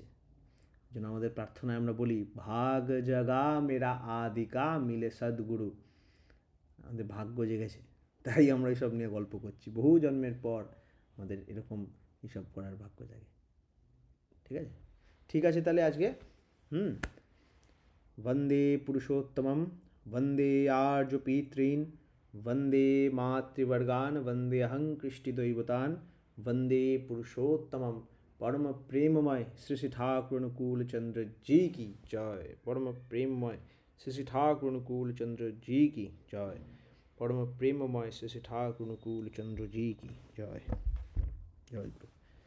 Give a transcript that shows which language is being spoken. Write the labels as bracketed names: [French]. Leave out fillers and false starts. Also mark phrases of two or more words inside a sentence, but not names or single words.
[Bangla] যেন আমাদের প্রার্থনায় আমরা বলি, [Hindi] भाग जागा मेरा आदिका मिले सद्गुरु। [Bangla] আমাদের ভাগ্য জেগেছে, তাই আমরা এইসব নিয়ে গল্প করছি। বহু জন্মের পর আমাদের এরকম এইসব করার ভাগ্য জাগে। ঠিক আছে, ঠিক আছে তাহলে আজকে [Sanskrit] वंदे पुरुषोत्तमं वंदे आर्यपितॄन् वंदे मातृवर्गान् वंदे अहं कृष्टिदैवतान् वंदे पुरुषोत्तमं [Hindi] परम प्रेममय श्री श्री ठाकुर अनुकूल चंद्र जी की जय। परम प्रेममय श्री श्री ठाकुर अनुकूल चंद्र जी की जय। परम प्रेममय श्री श्री ठाकुर अनुकूल चंद्र जी की जय। जय गुरु।